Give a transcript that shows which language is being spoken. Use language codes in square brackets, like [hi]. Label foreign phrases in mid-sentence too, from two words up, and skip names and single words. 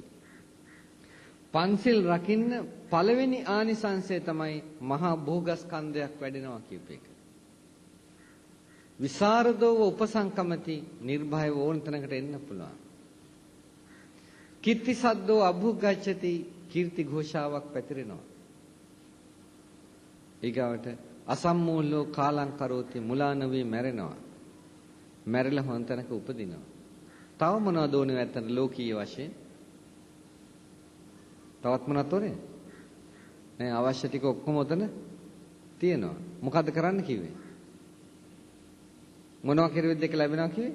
[si] පන්සිල් රකින්න පළවෙනි ආනිසංසය තමයි මහා භෝගස්කන්ධයක් වැඩෙනවා කියප එක. [pi] විසරදව උපසංකමති [si] නිර්භයව ඕන තැනකට එන්න පුළුවන්. [pi] කීර්ති සද්දෝ අභුග්ගච්ඡති [si] කීර්ති ഘോഷාවක් පැතිරෙනවා. ඊගාවට [pi] අසම්මූලෝ කාලං කරෝති [si] මුලා නොවි මැරෙනවා. මැරිලා හොන් තැනක උපදිනවා. තව මොනවද ඕනේ නැත්තන ලෝකීය වශයෙන්? තවත් මොනවද ඕනේ? නෑ අවශ්‍ය ටික ඔක්කොම උතන තියෙනවා. මොකද්ද කරන්න කිව්වේ? මොනවා කරුවෙද්ද ඒක ලැබෙනවා කිව්වේ?